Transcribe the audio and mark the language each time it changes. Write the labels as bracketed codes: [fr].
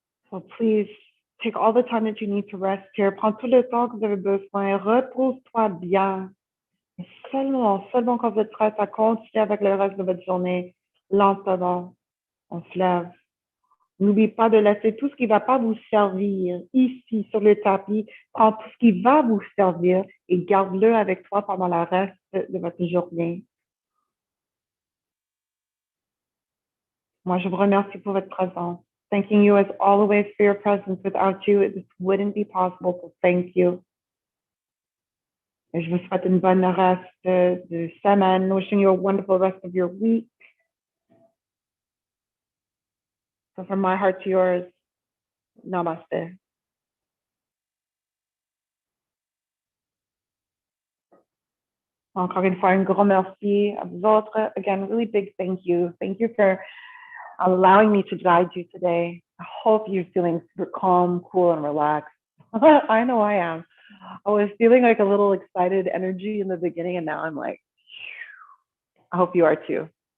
[en] So please take all the time that you need to rest here. [fr] Prends tout le temps que vous avez besoin. Repose-toi bien. Et seulement quand vous êtes prête à continuer avec le reste de votre journée, lentement, on se lève. N'oublie pas de laisser tout ce qui ne va pas vous servir ici sur le tapis. Prends tout ce qui va vous servir et garde-le avec toi pendant le reste de votre journée. Moi, je vous remercie pour votre présence. [en] Thanking you as always for your presence. Without you, this wouldn't be possible, so thank you. [fr] Et je vous souhaite une bonne reste de semaine. [en] Wishing you a wonderful rest of your week. So from my heart to yours, namaste. [fr] Encore une fois, un grand merci à vous autres. [en] Again, really big thank you. Thank you for allowing me to guide you today. I hope you're feeling super calm, cool, and relaxed. I know I am. I was feeling like a little excited energy in the beginning, and now I'm like, I hope you are too.